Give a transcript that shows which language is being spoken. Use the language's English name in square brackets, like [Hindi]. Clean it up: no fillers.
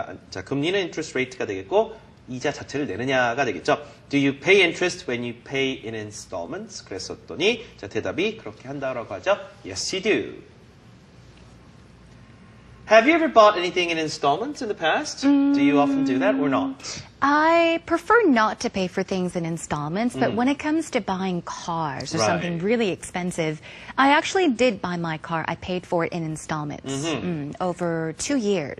[Korean] 자, 금리는 interest rate가 되겠고 이자 자체를 내느냐가 되겠죠. [English] Do you pay interest when you pay in installments? [Korean] 그랬었더니 자, 대답이 그렇게 한다고 하죠. [English] Yes, you do. Have you ever bought anything in installments in the past? Do you often do that or not? I prefer not to pay for things in installments, but when it comes to buying cars or something Right. really expensive, I actually did buy my car. I paid for it in installments over 2 years.